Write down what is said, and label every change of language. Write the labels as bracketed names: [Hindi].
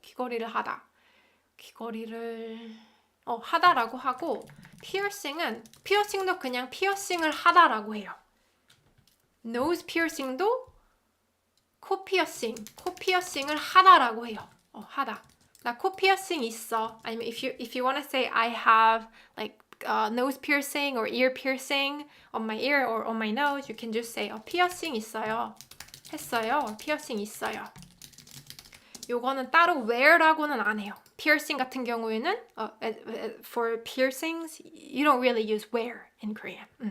[Korean] 귀걸이를 하다, 귀걸이를 하다라고 하고 피어싱도 그냥 피어싱을 하다라고 해요. nose piercing도 코 피어싱을 하다라고 해요. 하다. 나 코 피어싱 있어. 아니면 [English] if you want to say I have like nose piercing or ear piercing on my ear or on my nose, you can just say [Korean] 피어싱 있어요. 했어요. or 피어싱 있어요. 요거는 따로 wear라고는 안 해요. [English] piercing [Korean] 같은 경우에는 [English] for piercings you don't really use wear in Korean.